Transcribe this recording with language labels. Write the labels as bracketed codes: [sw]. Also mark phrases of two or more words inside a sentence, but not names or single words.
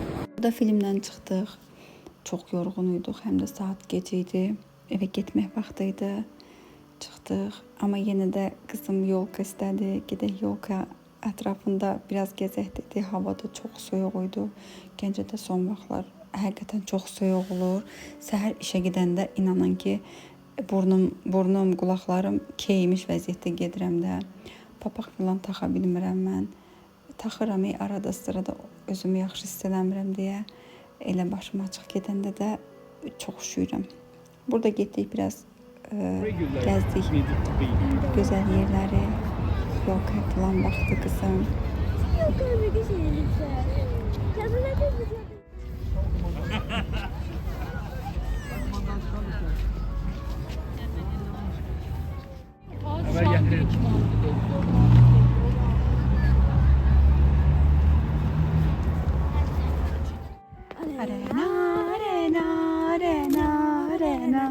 [tr] Burada filmden çıktık. Çok yorğunuyduq. Hem de saat geceydi. Eve gitmek vaxtıydı. Çıktık. Ama yine de kızım yolka istedi. [az] Gidək yolka ətrafında biraz gezək dedi. [tr] Hava da çok soyuq idi. [az] Gəncədə son vaxtlar həqiqətən çox soyuq olur. Səhər işə gedəndə inanın ki burnum, qulaqlarım keymiş vəziyyətdə gedirəm də. Papaq filan taxa bilmirəm mən. Taxıram arada sırada özümü yaxşı hiss eləmirəm deyə. Elə başım açıq gedəndə də çox üşüyürəm. [tr] Burada getdik biraz gezdik. [az] Güzel yerləri, yolka filan baxdı kızım. [tr] Yok öyle bir şey lütfen. Yazılı bir şey. haber getirin. Arena, arena, arena, arena.